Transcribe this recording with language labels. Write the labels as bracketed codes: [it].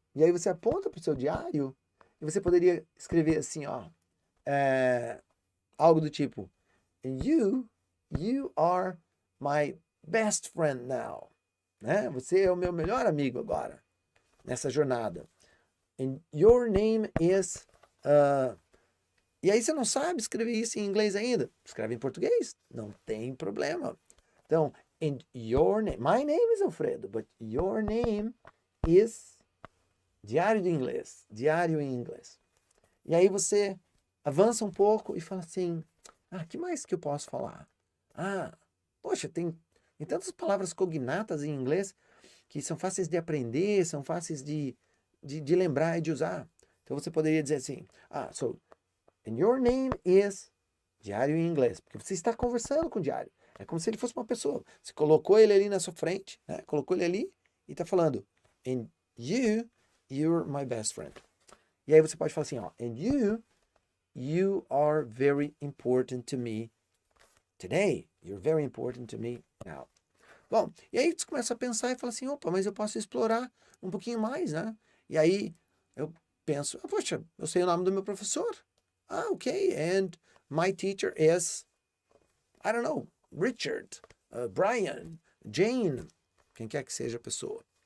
[pt] E aí você aponta para o seu diário e você poderia escrever assim, ó, algo do tipo, [en] and you are my best friend now. [pt] Né? Você é o meu melhor amigo agora, nessa jornada. [en] And your name is... [pt] E aí você não sabe escrever isso em inglês ainda. Escreve em português, não tem problema. Então, [en] and your name... My name is Alfredo, but your name is... [pt] Diário de inglês. Diário em inglês. E aí você avança um pouco e fala assim, que mais que eu posso falar? Poxa, tem tantas palavras cognatas em inglês que são fáceis de aprender, são fáceis de lembrar e de usar. Então você poderia dizer assim, [en] so, and your name is [pt] diário em inglês, porque você está conversando com o diário. É como se ele fosse uma pessoa. Você colocou ele ali na sua frente, né? Colocou ele ali e está falando, [en] and you're my best friend. [pt] E aí você pode falar assim, [en] and you are very important to me today. You're very important to me now. [pt] Bom, e aí você começa a pensar e fala assim, opa, mas eu posso explorar um pouquinho mais, né? E aí eu penso, poxa, eu sei o nome do meu professor. [en] Ok, and my teacher is, I don't know, Richard, Brian, Jane, [pt] quem quer que seja a pessoa.